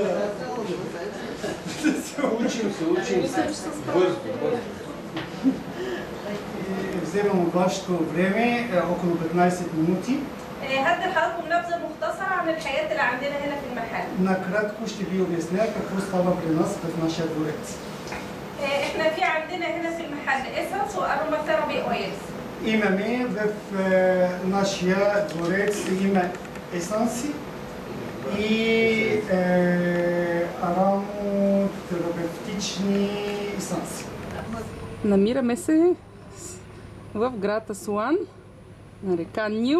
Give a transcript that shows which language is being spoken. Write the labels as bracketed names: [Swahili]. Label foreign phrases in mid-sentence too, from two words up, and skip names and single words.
[Bulgarian] Учим се. Бързо. Вземам от вашето време около 15 минути. [Arabic] هدي لحضراتكم نبذة مختصرة عن الحياة اللي عندنا هنا في المحل. [Bulgarian] Накратко ще ви обясня какво става при нас в нашия дворец. [Arabic] احنا في عندنا هنا في المحل [English] essence and aroma therapy oils. [Bulgarian] Имаме в нашия дворец има есенси и ароматерапевтични есенси. Намираме се в град Асуан, на река Нил.